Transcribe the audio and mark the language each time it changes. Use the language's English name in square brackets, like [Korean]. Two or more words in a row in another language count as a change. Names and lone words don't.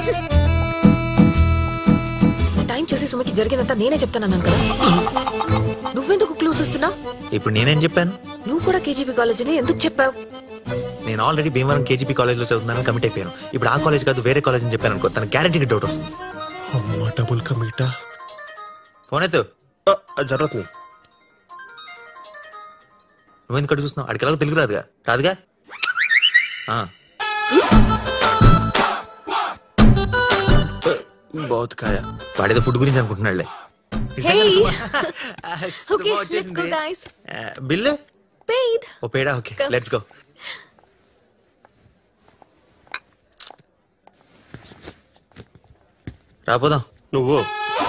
[Telugu] టైం చూసి సుమకి జరిగినంత నేనే చెప్తానన్నాను కదా. నువ్వెందుకు క్లూస్ ఇస్తున్నావు? ఇప్పుడు నేనేం చెప్పాను? నువ్వు కూడా కేజీపీ కాలేజ్ అని ఎందుకు చెప్పావు? నేను ఆల్రెడీ భీమవరం కేజీపీ కాలేజ్ లో చదువుతున్నాను, కమిట్ అయిపోయాను. ఇప్పుడు ఆ కాలేజ్ కాదు వేరే కాలేజ్ అని చెప్పాను అనుకో, తన గ్యారంటీగా డౌట్ వస్తుంది. డబుల్ కమిటా. ఫోన్ ఎత్తు. [Hindi] ज़रूरत नहीं। [Telugu] నువ్వెందుకు అటు చూస్తున్నావు? అడికి ఎలాగో తెలుగు రాదుగా. రాదుగా. [Hindi] बहुत खाया. [Telugu] వాడేదో ఫుడ్ గురించి అనుకుంటున్నాడులే. బిల్లు ఓ పేడా. [English] okay let's go. [Telugu] రాపోదాం. నువ్వు